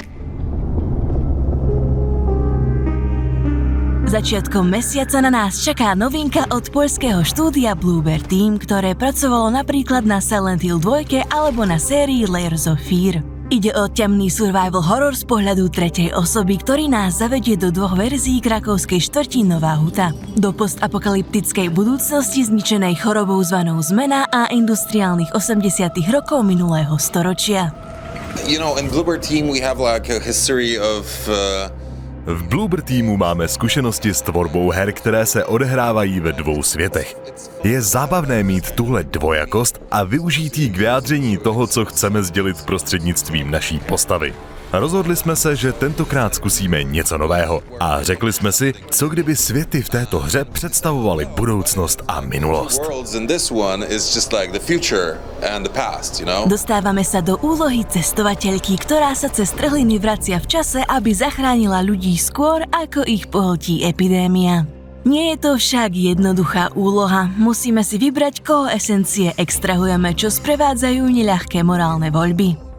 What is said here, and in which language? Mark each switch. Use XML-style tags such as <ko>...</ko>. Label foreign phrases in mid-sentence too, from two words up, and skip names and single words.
<sk>Začiatkom mesiaca na nás čaká novinka od poľského štúdia Bloober Team, ktoré pracovalo napríklad na Silent Hill 2 alebo na sérii Layers of Fear. Ide o temný survival horror z pohľadu tretej osoby, ktorý nás zavedie do 2 verzií krakovskej štvrti Nová Huta. Do postapokalyptickej budúcnosti zničenej chorobou zvanou zmena a industriálnych 80. rokov minulého storočia.</sk> <en>You know, in Bloober Team we have like a history of</en> <cs>V Bloober Teamu máme zkušenosti s tvorbou her, které se odehrávají ve 2 světech. Je zábavné mít tuhle dvojakost a využít ji k vyjádření toho, co chceme sdělit prostřednictvím naší postavy. Rozhodli jsme se, že tentokrát zkusíme něco nového a řekli jsme si, co kdyby světy v této hře představovaly budoucnost a minulost.</cs> <sk>Dostávame sa do úlohy cestovateľky, ktorá sa cez trhliny vracia v čase, aby zachránila ľudí skôr, ako ich pohltí epidémia. Nie je to však jednoduchá úloha. Musíme si vybrať, koho esencie extrahujeme, čo sprevádzajú neľahké morálne voľby.</sk>